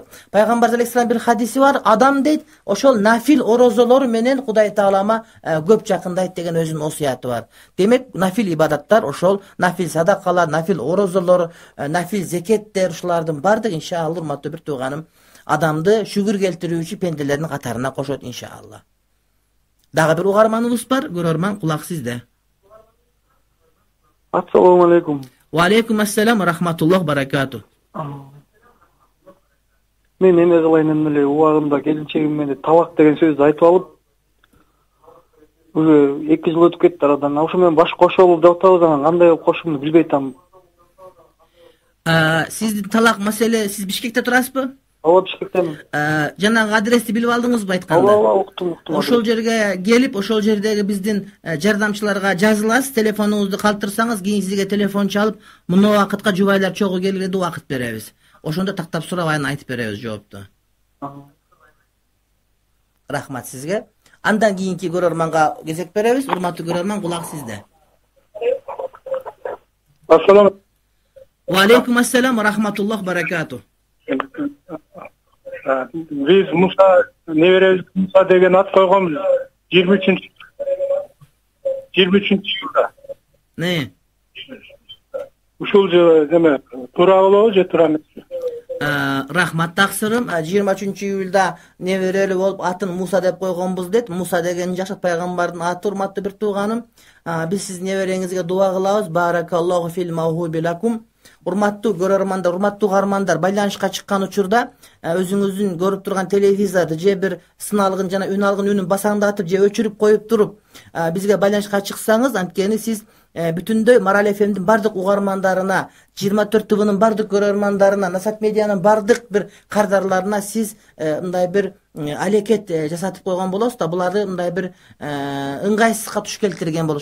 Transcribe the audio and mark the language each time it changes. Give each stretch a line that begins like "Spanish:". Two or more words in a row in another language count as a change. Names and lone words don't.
Kyrgyz: Пайгамбар алейхиссалам бир хадиси бар, адам дейт, ошол нафил орозолор менен Кудай Таалама көп жакындайт деген өзүнүн осуяты бар. Демек, нафил ибадаттар ошол нафил садакалар, нафил орозолор, нафил зекеттер, ушулардын бардыгы иншалла урматтуу бир тууганым адамды шүгүр келтирүүчү пенделердин катарына кошот иншалла. Дагы бир угарманыбыз бар, көрөрман, кулак сизде.
Arabic: السلام عليكم. وعليكم السلام ورحمة الله بركاته.
Kyrgyz: Мен эме кылайын эле убагында келинчегим менен талак деген сөздү айтып алып, уже 2 жыл өтүп кетти арадан. Ошо менен баш кошолуп деп атабыз, анан кандай кылып кошумду билбей атам. Сиздин талак маселе, сиз Бишкекте турасызбы? Ооба, Бишкектемин. Жанагы адрести билип алдыңызбы айтканда? Ооба, уктум. Ошол жерге келип, ошол жердеги биздин жардамчыларга жазыласыз, телефонуңузду калтырсаңыз, кийин сизге телефон чалып, мына убакытка жубайлар чогуу келгенде убакыт беребиз. Ошондо тактап сурабайын айтып беребиз жоопту. Рахмат сизге. Андан кийинки көрөрманга кезек беребиз. Урматтуу көрөрман, кулак сизде.
Arabic: Ассаламу وعليكم السلام ورحمة الله بركاته.
Kyrgyz: Биз Муса неберебиз Муса деген ат койгонбуз 23-июлда. Не? Ушул жылы эме туура болобу же туура эмеспи? Рахмат таксырым. 23-июлда неберели болуп атын Муса деп койгонбуз дейт. Муса деген жашат пайгамбардын аты, урматтуу бир тууганым. Биз сиздин небереңизге дуа кылабыз.
Arabic: بارك الله في الموهوب لكم.
Kyrgyz: Урматтуу көрөрмандар, урматтуу угармандар, байланышка чыккан учурда өзүңүздүн көрүп турган телевизорду же бир сыналгын жана үн алгын үнүн басаңдатып же өчүрүп коюп туруп бизге байланышка чыксаңыз, анткени сиз бүтүндөй Марал ФМдин бардык угармандарына, 24 тыбынын бардык көрөрмандарына, Насат медианын бардык бир кардарларына сиз мындай бир алекет жасатып койгон болосуз да, буларды мындай бир ыңгайсызга туш келтирген болот.